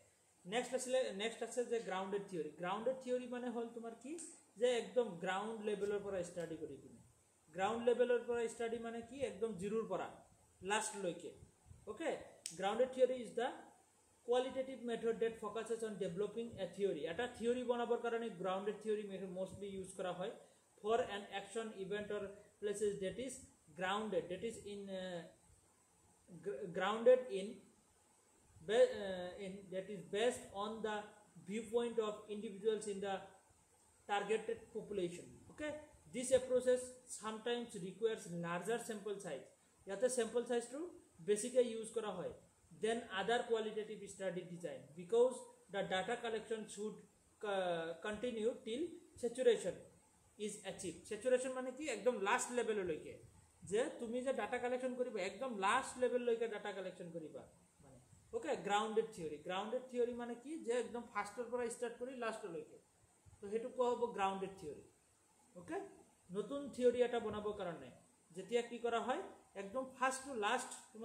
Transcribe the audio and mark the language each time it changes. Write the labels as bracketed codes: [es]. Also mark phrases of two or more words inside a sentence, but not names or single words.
[as] নেক্সট আছে যে [en] grounded theory [as] মানে হ'ল তোমাৰ কি যে একদম [en] ground levelৰ [as] পৰা ষ্টাডি কৰি কিনে [en] ground levelৰ [as] পৰা ষ্টাডি মানে কি একদম জিৰোৰ পৰা লাষ্টলৈকে ওকে [en] grounded theory is the qualitative method that focuses on developing a theory [as] এটা থিয়ৰি বনাবৰ কাৰণে [en] grounded theory method mostly use [as] কৰা হয় [en] for an action event or places that is grounded that is based on the viewpoint of individuals in the targeted population okay this approach sometimes requires larger sample size yate sample size to basically use [as] কৰা হয় [en] then other qualitative study design because the data collection should continue till saturation is achieved saturation [as] মানে কি একদম [en] last level loike [as] যে তুমি যে [en] data collection [as] কৰিবা একদম [en] last levelলৈকে data collection [as] কৰিবা মানে ওকে [en] grounded theory [as] মানে কি যে একদম ফাৰ্ষ্টৰ পৰা ষ্টাৰ্ট কৰি লাষ্টলৈকে তো সেইটো কোৱা হ'ব [en] grounded theory [as] ওকে নতুন থিয়ৰি এটা বনাবৰ কাৰণে যেতিয়া কি কৰা হয় একদম [en] first to last [as] তোমাৰ